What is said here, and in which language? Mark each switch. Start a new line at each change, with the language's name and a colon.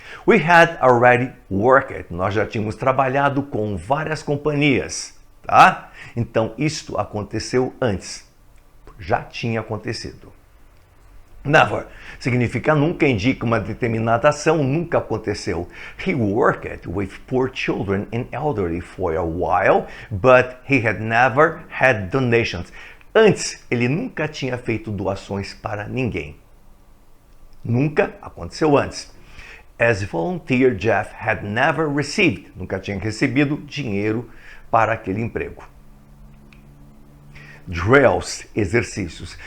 English: We had already worked.
Portuguese: Nós já tínhamos trabalhado com várias companhias, tá? Então, isto aconteceu antes. Já tinha acontecido. Never significa nunca, indica uma determinada ação, nunca aconteceu.
English: He worked with poor children and elderly for a while, but he had never had donations.
Portuguese: Antes, ele nunca tinha feito doações para ninguém. Nunca aconteceu antes.
English: As volunteer, Jeff had never received,
Portuguese: nunca tinha recebido dinheiro para aquele emprego. Drills, exercícios.